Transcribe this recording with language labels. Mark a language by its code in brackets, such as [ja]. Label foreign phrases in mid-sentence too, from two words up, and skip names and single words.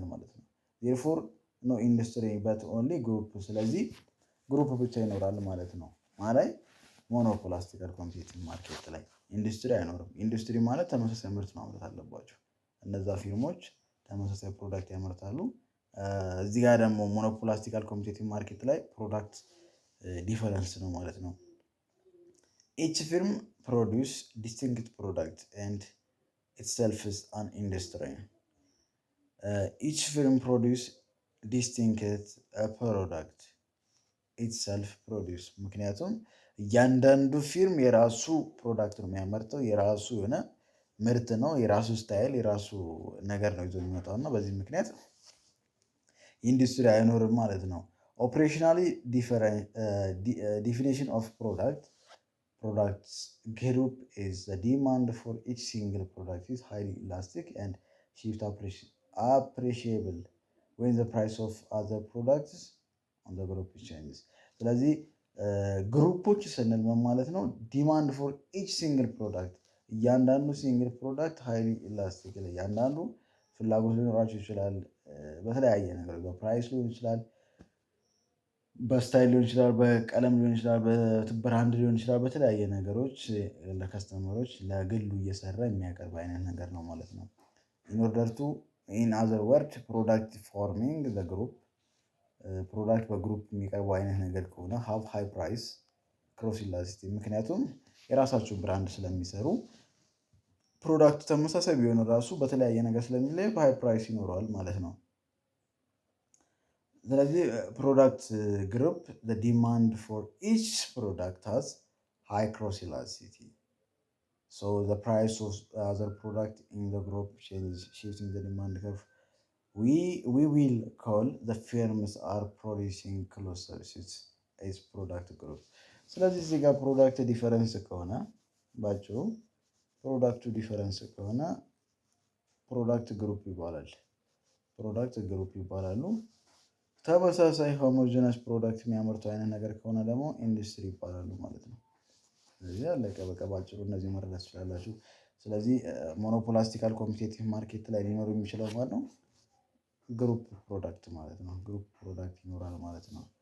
[am] ማለት ነው። [en] therefore no industry but only group። [am] ስለዚህ ግሩፕ ብቻ ይኖራል ማለት ነው። ማለት [en] monopolistical competitive market [am] ላይ ኢንዱስትሪ አይኖርም። ኢንዱስትሪ ማለት ተመሳሳይ ምርት ማምረት አለባቸው። እነዛ ፊርሞች ተመሳሳይ ፕሮዳክት ያመርታሉ። እዚህ ጋር ደግሞ [en] monopolistical competitive market [am] ላይ [en] product difference [am] ነው ማለት ነው። [en] Each firm produce distinct product and itself is an industry. Each firm produce distinct product itself produce። [am] ምክንያቱም እያንዳንዱ ፊርም የራሱ ፕሮዳክት ነው የሚያመርተው፣ የራሱ የሆነ ምርት ነው፣ የራሱ ስታይል፣ የራሱ ነገር ነው ይዞ የሚመጣው እና በዚህ ምክንያት ኢንዱስትሪ አይኖርም ማለት ነው። ኦፕሬሽናሊ [en] definition of products group is the demand for each single product is highly elastic and shift appreciable when the price of other products on the group changes። [am] ስለዚህ ግሩፖች ስንል ምን ማለት ነው? [en] demand for each single product፣ [am] እያንዳንዱ [en] single product highly elastic፣ [am] እያንዳንዱ ፍላጎት ሊኖራቸው ይችላል። በተለያየ ነገር በፕራይስ ሊሆን ይችላል፣ በስታይል ሊሆን ይችላል፣ በቀለም ሊሆን ይችላል፣ በብራንድ ሊሆን ይችላል። በተለያየ ነገሮች ለከስተመሮች ለግሉ እየሰራ የሚያቀርብ አይነት ነገር ነው ማለት ነው። [en] in order to, in other words, product forming the group [am] ፕሮዳክት በግሩፕ የሚቀርቡ አይነት ነገር ከሆነ [en] have high price cross elasticity [am] ምክንያቱም የራሳቸው ብራንድ ስለሚሰሩ ፕሮዳክቱ ተመሳሳይ ቢሆን ራሱ በተለያየ ነገር ስለሚለይ [en] high price [am] ይኖረዋል ማለት ነው። ስለዚህ [en] product group the demand for each product has high cross elasticity. So the price of other product in the group changes, shifting the demand curve. We will call the firms are producing close services as product group. [am] ስለዚህ እዚህ ጋር [en] product difference [am] ከሆነ ባጭሩ [en] product difference [am] ከሆነ [en] product group [am] ይባላል። [en] product group [am] ይባላሉ። ተመሳሳይ [en] homogeneous product [am] የሚያመርቱ አይነት ነገር ከሆነ ደግሞ ኢንዱስትሪ ይባላሉ ማለት ነው። ስለዚህ አለቀ በቃ ባጭሩ እነዚህ መረዳት ትችላላችሁ። ስለዚህ [en] monopolistical competitive market [am] ላይ ሊኖር የሚችለው ማለት ነው [en] group product [am] ማለት ነው። [en] group product [am] ይኖራል ማለት ነው።